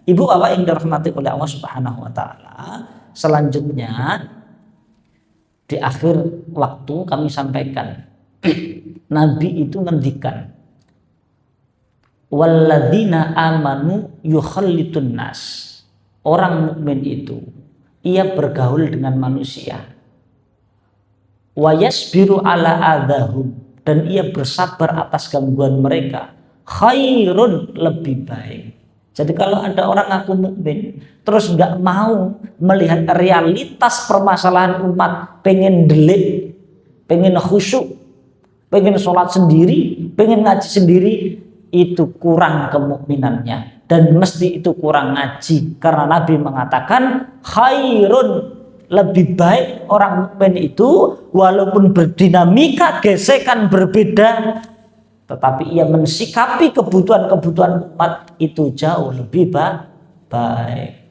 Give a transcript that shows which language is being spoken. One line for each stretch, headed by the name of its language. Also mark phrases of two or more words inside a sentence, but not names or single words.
Indonesian: Ibu bapak yang dirahmati oleh Allah
Arabic: سبحانه وتعالى,
Indonesian: selanjutnya di akhir waktu kami sampaikan Nabi itu ngendikan,
Arabic: والذين آمنوا يخالطون الناس.
Indonesian: Orang mukmin itu ia bergaul dengan manusia.
Arabic: ويصبر على أذاهم,
Indonesian: dan ia bersabar atas gangguan mereka. Khairun, lebih baik. Jadi kalau ada orang ngaku mukmin terus nggak mau melihat realitas permasalahan umat, pengen delik, pengen khusyuk, pengen sholat sendiri, pengen ngaji sendiri, itu kurang kemukminannya, dan mesti itu kurang ngaji, karena Nabi mengatakan khairun, lebih baik orang mukmin itu walaupun berdinamika, gesekan berbeda, tetapi ia mensikapi kebutuhan-kebutuhan umat itu jauh lebih baik.